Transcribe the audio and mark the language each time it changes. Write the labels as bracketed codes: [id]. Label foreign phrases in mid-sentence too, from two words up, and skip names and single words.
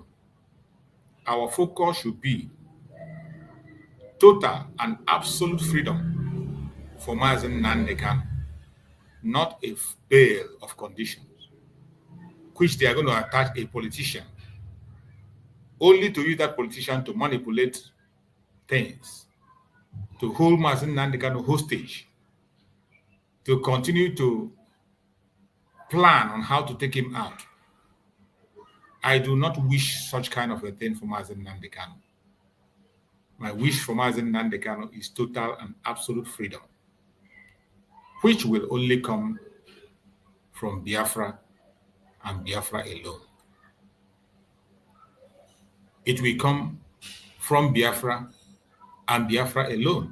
[en] Our focus should be total and absolute freedom for Mazi Nnamdi Kanu, not a bail of conditions, which they are going to attach a politician, only to use that politician to manipulate things, to hold Mazi Nnamdi Kanu hostage, to continue to plan on how to take him out. I do not wish such kind of a thing for Mazi Nnamdi Kanu. My wish for Mazi Nnamdi Kanu is total and absolute freedom, which will only come from Biafra and Biafra alone. It will come from Biafra and Biafra alone.